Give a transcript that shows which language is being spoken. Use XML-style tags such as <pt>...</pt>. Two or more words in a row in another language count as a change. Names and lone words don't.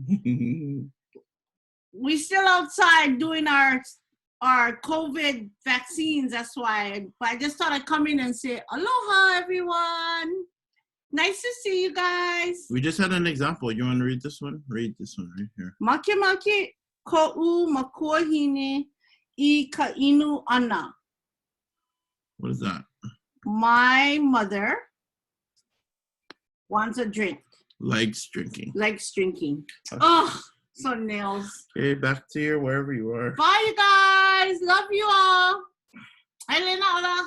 <en>We still outside doing our COVID vaccines. That's why. But I just thought I'd come in and say aloha, everyone. Nice to see you guys. We just had an example. You want to read this one? Read this one right here.</en> <haw>Make make ko'u makuahine I ka inu ʻANA.</haw> <en>What is that? My mother wants a drink. Likes drinking. Likes drinking. Oh, so nails. Okay, back to your wherever you are. Bye, you guys. Love you all. Hi,</en>